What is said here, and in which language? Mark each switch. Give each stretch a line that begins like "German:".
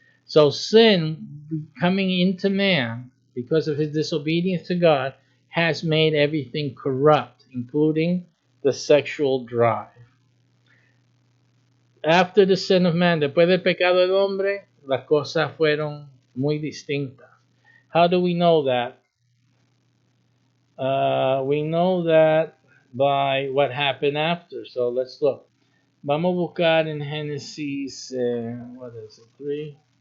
English: So sin coming into man because of his disobedience to God has made everything corrupt, including the sexual drive. After the sin of man,
Spanish: después del pecado del hombre, las cosas fueron muy distintas.
English: How do we know that? We know that by what happened after. So let's look.
Spanish: Vamos a buscar en Génesis,
English: what is it, 3?